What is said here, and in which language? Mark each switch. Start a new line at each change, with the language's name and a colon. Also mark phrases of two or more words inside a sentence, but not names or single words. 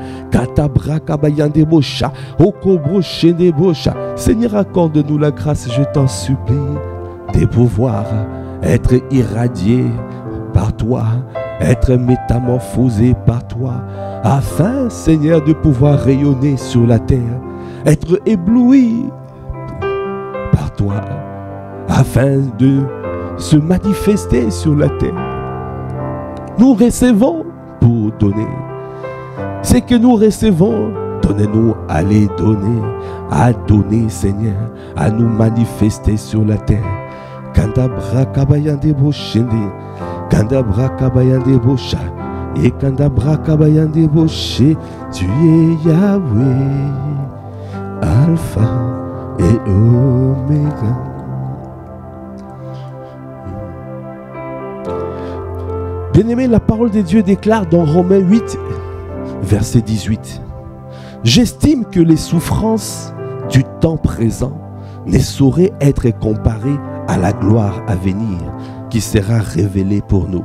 French: Seigneur, accorde-nous la grâce, je t'en supplie, de pouvoir être irradié par toi, être métamorphosé par toi, afin, Seigneur, de pouvoir rayonner sur la terre, être ébloui par toi, afin de se manifester sur la terre. Nous recevons pour donner. C'est que nous recevons, donnez-nous à les donner, à donner, Seigneur, à nous manifester sur la terre. Kandabra kabayande boshende, kandabra kabayande bosha, et kandabra kabayande boshe, tu es Yahweh, Alpha et Oméga. Bien-aimé, la parole de Dieu déclare dans Romains 8, verset 18, j'estime que les souffrances du temps présent ne sauraient être comparées à la gloire à venir qui sera révélée pour nous.